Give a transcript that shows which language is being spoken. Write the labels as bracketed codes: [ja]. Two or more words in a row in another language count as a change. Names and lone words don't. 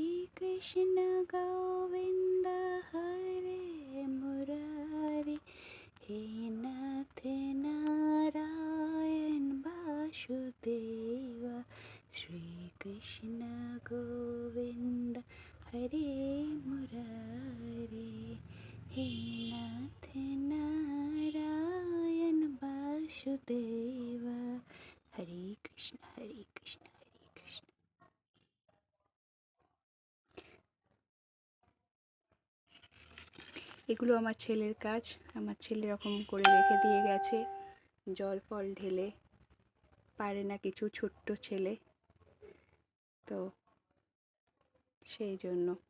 [sa] कृष्ण गोविन्द हरे मुरारी, हे नाथ नारायण वासुदेव, श्री कृष्ण गोविन्द हरे मुरारी, हे नाथ नारायण वासुदेव. हरे कृष्ण, हरे कृष्ण, हरे कृष्ण. [bn] এগুলো আমার ছেলের কাজ। আমার ছেলে এরকম করে রেখে দিয়ে গেছে, জল ফল ঢেলে। পারে না কিছু, ছোট্ট ছেলে তো সেই জন্য।